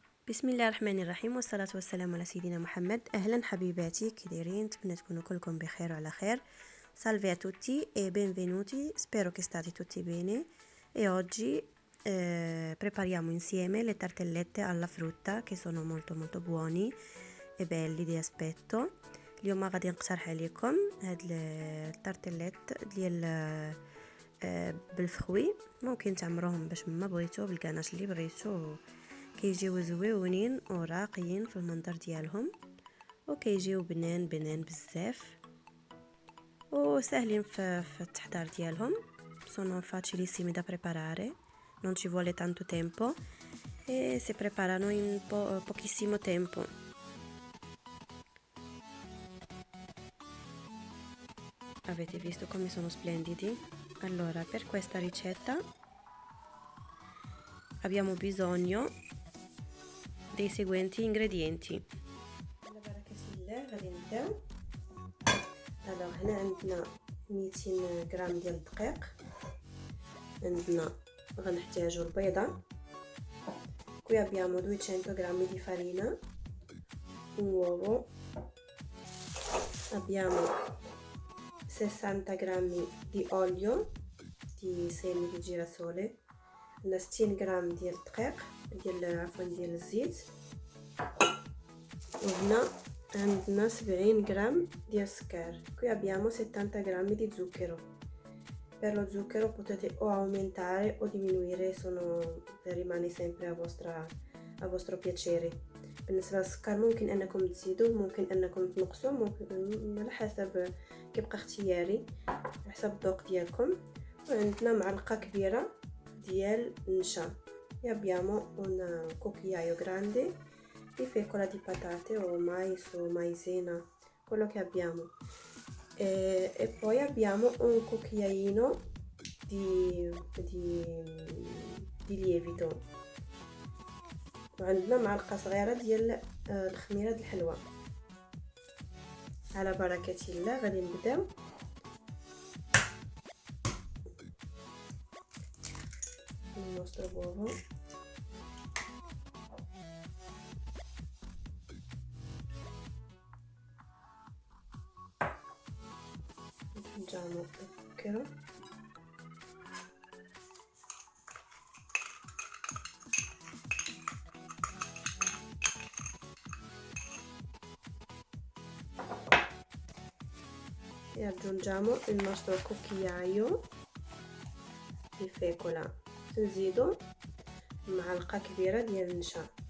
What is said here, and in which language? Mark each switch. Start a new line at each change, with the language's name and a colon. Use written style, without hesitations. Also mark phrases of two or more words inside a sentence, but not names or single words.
Arabic: بسم الله الرحمن الرحيم والصلاة والسلام على سيدنا محمد. أهلا حبيباتي، كي دايرين؟ نتمنى تكونوا كلكم بخير وعلى خير.
Italian: Salve a tutti e benvenuti, spero che state tutti bene. E oggi prepariamo insieme le tartellette alla frutta che sono molto buoni e belli di aspetto.
Arabic: اليوم غادي نقترح عليكم هاد التارتليت ديال بالفخوي. ممكن تعمروهم باش ما بغيتو بالكناش اللي بغيتو، كيجيو زويونين وراقيين في المنظر ديالهم وكيجيو بنان بزاف وسهلين في التحضير ديالهم.
Italian: sono facilissimi da preparare, non ci vuole tanto tempo e si preparano in pochissimo tempo. Avete visto come sono splendidi? Allora, per questa ricetta abbiamo bisogno dei seguenti ingredienti.
Arabic: Alors, هنا عندنا 200 غرام ديال الدقيق، عندنا غنحتاجو البيضة.
Italian: qui abbiamo 200 grammi di farina, un uovo, abbiamo 60 grammi di olio di semi di girasole, 60 grammi
Arabic: ديال الدقيق ديال الزيت، وهنا عندنا
Italian: 70 grammi di السكر. qui abbiamo 70 grammi di zucchero. Per lo zucchero potete o aumentare o diminuire, rimane sempre a vostro piacere.
Arabic: بالنسبه للسكر ممكن انكم تزيدوه، ممكن انكم تنقصوه، ممكن على حسب، كيبقى اختياري على حسب الذوق ديالكم. وعندنا معلقه كبيره ديال النشا.
Italian: abbiamo un cucchiaio grande di fecola di patate o mais o maizena, quello che abbiamo, e poi abbiamo un cucchiaino di lievito.
Arabic: وعندنا معلقه صغيره ديال الخميره ديال الحلوى. على بركه الله غادي نبداو.
Italian: il nostro uovo. aggiungiamo lo zucchero, e aggiungiamo il nostro cucchiaio di fecola.
Arabic: نزيدو معلقه كبيره ديال النشا.